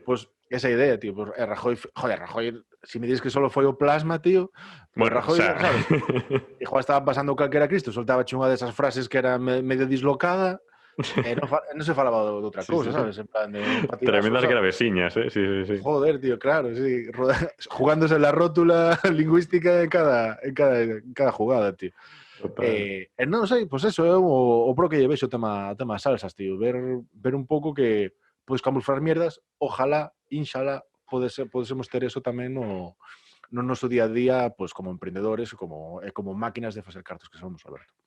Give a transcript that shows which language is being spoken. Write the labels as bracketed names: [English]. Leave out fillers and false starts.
[Spanish] Pues esa idea, tío. Pues Rajoy, si me dices que solo foi o plasma, tío, pues bueno, Rajoy, o sea... sabes? [Galician] Igual estaba pasando calquera Cristo, soltaba unha desas frases que era medio dislocada, non se falaba de outra cousa, sabes? En plan de tremendas gravesiñas, sí, sí, sí. [Spanish] Joder, tío, claro, sí. Jugándose la rótula lingüística en cada jugada, tío. [Galician] Non sei, pois eso é o pro que lle vexo o tema salsas, tío, ver un pouco que podes camuflar mierdas, ojalá, inshallah, podesemos ter eso tamén no noso día a día, pois como emprendedores como máquinas de facer cartos que somos, Alberto.